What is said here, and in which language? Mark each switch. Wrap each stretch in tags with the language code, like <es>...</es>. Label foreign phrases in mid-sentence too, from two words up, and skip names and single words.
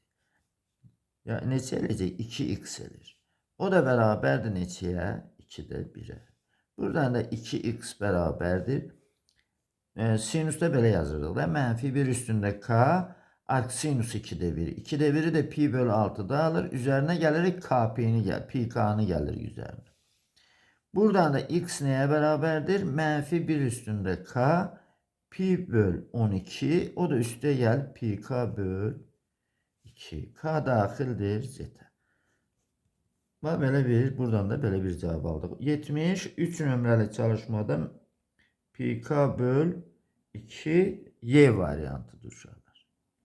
<az>Ya neçə eləyəcək? 2x elir. O da bərabərdir neçəyə? 2'də 1'ə. Buradan da 2x bərabərdir. Sinusda belə yazırdıq da. Mənfi 1 üstündə k arc sinus 2'də 1. 2'də 1'i de pi bölü 6'da alır. Üzerine gelirik pi k'nı gelir üzerine.</az> <tr>Buradan da x neye beraberdir?</tr> <az>Mənfi 1 üstündə k pi böl 12. O da üstə gəl pi k böl 2. K daxildir z'ə. Bax belə bir, buradan da belə bir cavab aldıq. 73 nömrəli çalışmada pi k böl 2 y variantıdır uşaqlar.</az>